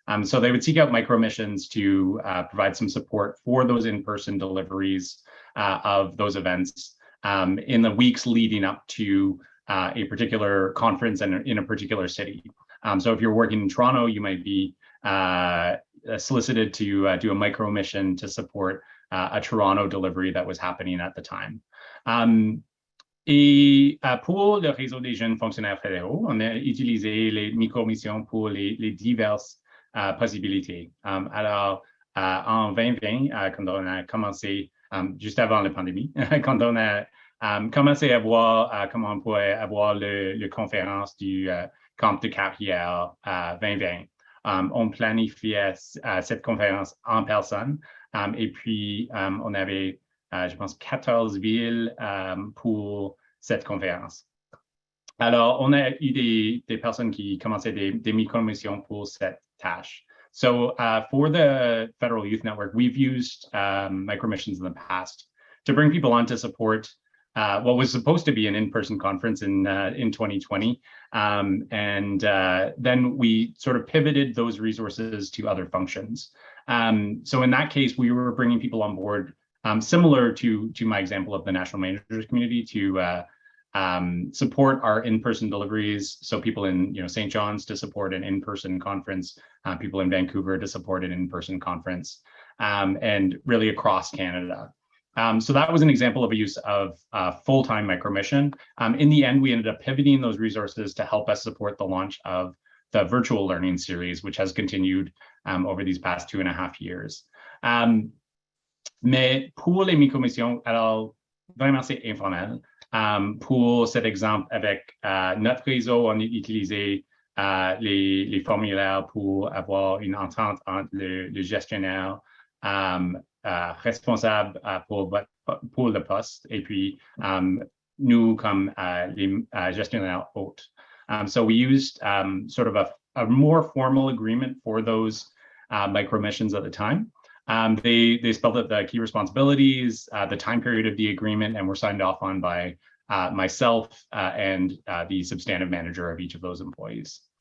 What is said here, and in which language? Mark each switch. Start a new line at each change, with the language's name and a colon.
English: So they would seek out micromissions to provide some support for those in-person deliveries of those events in the weeks leading up to a particular conference and in a particular city. So if you're working in Toronto, you might be solicited to do a micro mission to support a Toronto delivery that was happening at the time.
French: Et pour le réseau des jeunes fonctionnaires fédéraux, on a utilisé les micro-missions pour les diverses possibilités. Alors, en 2020, quand on a commencé, juste avant la pandémie, quand on a commencé à voir comment on pourrait avoir le conférence du camp de carrière 2020, on planifiait cette conférence en personne et puis on avait, je pense, 14 villes pour cette conférence. Alors, on a eu des personnes qui commençaient des micro-missions pour cette tâche.
English: So for the Federal Youth Network, we've used micro-missions in the past to bring people on to support what was supposed to be an in-person conference in 2020. And then we sort of pivoted those resources to other functions. So in that case, we were bringing people on board similar to my example of the national managers community to support our in-person deliveries. So people in St. John's to support an in-person conference, people in Vancouver to support an in-person conference, and really across Canada. So that was an example of a use of full-time micromission. In the end, we ended up pivoting those resources to help us support the launch of the virtual learning series, which has continued over these past 2.5 years.
French: Mais pour les micromissions, alors vraiment c'est informel. Pour cet exemple, avec notre réseau, on a utilisé les formulaires pour avoir une entente entre le gestionnaire responsable pour le poste et puis nous comme les gestionnaires hôtes.
English: So we used sort of a more formal agreement for those micromissions at the time. They spelled out the key responsibilities, the time period of the agreement, and were signed off on by myself and the substantive manager of each of those employees.